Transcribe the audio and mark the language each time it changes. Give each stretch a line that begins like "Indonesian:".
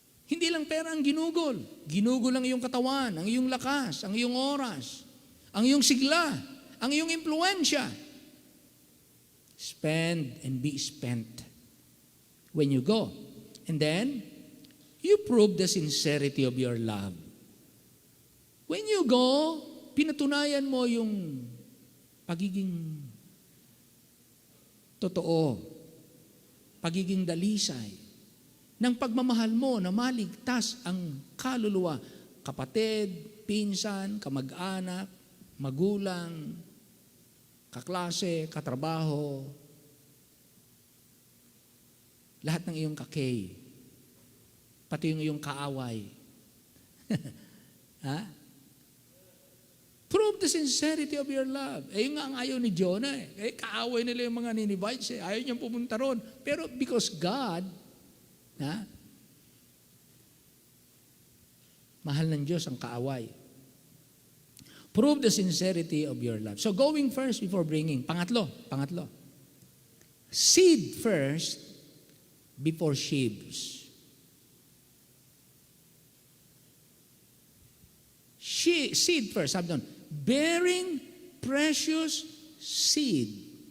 Filipino: Hindi lang pera ang ginugol. Ginugol ang iyong katawan, ang iyong lakas, ang iyong oras, ang iyong sigla, ang iyong impluensya.
English: Spend and be spent when you go. And then, you prove the sincerity of your love. When you go,
Filipino: pinatunayan mo yung pagiging totoo, pagiging dalisay, ng pagmamahal mo na maligtas ang kaluluwa, kapatid, pinsan, kamag-anak, magulang, kaklase, katrabaho, lahat ng iyong kakay, pati yung iyong kaaway. Ha?
English: Prove the sincerity of your love.
Filipino: Yun nga ang ayaw ni Jonah. Kaaway nila yung mga Ninevites. Ayaw niyang pumunta ron. Pero
English: because God,
Filipino: mahal ng Diyos ang kaaway.
English: Prove the sincerity of your love. So going first before bringing. Pangatlo. Seed first before sheaves. Seed first.
Filipino: Sabi doon,
English: bearing precious seed.